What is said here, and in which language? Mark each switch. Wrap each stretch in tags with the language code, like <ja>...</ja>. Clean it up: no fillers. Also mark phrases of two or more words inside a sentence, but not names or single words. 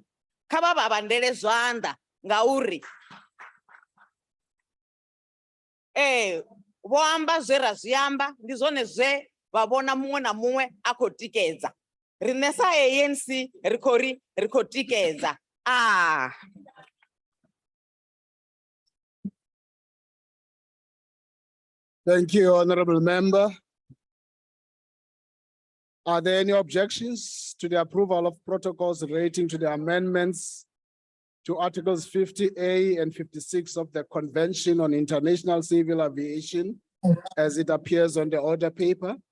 <ve>Kha vha vhavhandele zwanḓa ngauri vho amba zwe ra zwi amba ndi zwone zwe vha vhona muṅwe na muṅwe a khou tikedza. Riṋe sa ANC ri khou tikedza.</ve> <en>Thank you, Honorable Member. Are there any objections to the approval of protocols relating to the amendments to Articles 50A and 56 of the Convention on International Civil Aviation as it appears on the order paper?</en>